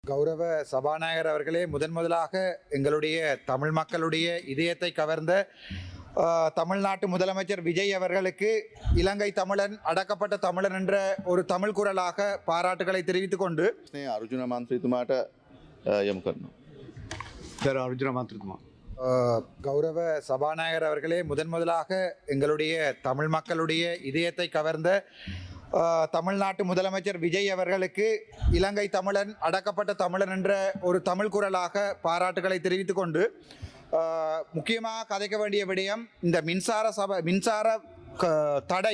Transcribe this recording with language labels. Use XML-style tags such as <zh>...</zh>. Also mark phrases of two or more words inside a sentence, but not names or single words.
<ta>கௌரவ சபாநாயகர் அவர்களே, முதலாக எங்களுடைய தமிழ் மக்களுடைய இதயத்தை கவர்ந்த தமிழ்நாட்டு முதலமைச்சர் விஜய் அவர்களுக்கு இலங்கை தமிழன் அடக்கப்பட்ட தமிழன் என்ற ஒரு தமிழ் குரலாக பாராட்டுகளை தெரிவித்துக் கொண்டு</ta> <si>අර්ජුන මන්ත්‍රීතුමාට යොමු කරනවා.</si> <ta>கௌரவ சபாநாயகர் அவர்களே, முதலாக எங்களுடைய தமிழ் மக்களுடைய இதயத்தை கவர்ந்த தமிழ்நாட்டு முதலமைச்சர் விஜய் அவர்களுக்கு இலங்கை தமிழன் அடக்கப்பட்ட தமிழன் என்ற ஒரு தமிழ் குரலாக பாராட்டுகளை தெரிவித்துக் கொண்டு முக்கியமாக கதைக்க வேண்டிய விடயம் இந்த மின்சார தடை.</ta>